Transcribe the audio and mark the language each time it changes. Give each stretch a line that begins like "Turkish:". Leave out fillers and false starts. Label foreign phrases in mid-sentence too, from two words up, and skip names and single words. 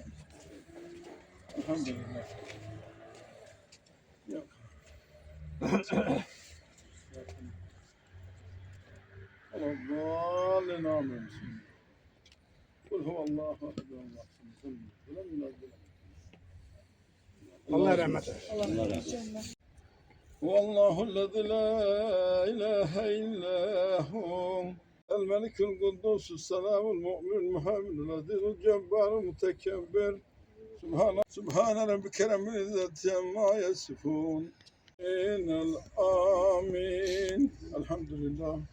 Turkish: Elhamdülillah. Yok. Allah'ın amin.
Arabic: قل هو الله أحد.
Turkish: Allah rahmet eylesin.
Arabic: والله الذي لا إله إلا هو الملك القدوس السلام المؤمن المهيمن العزيز الجبار المتكبر سبحان ربك رب العزة عما يصفون إن الآمين الحمد لله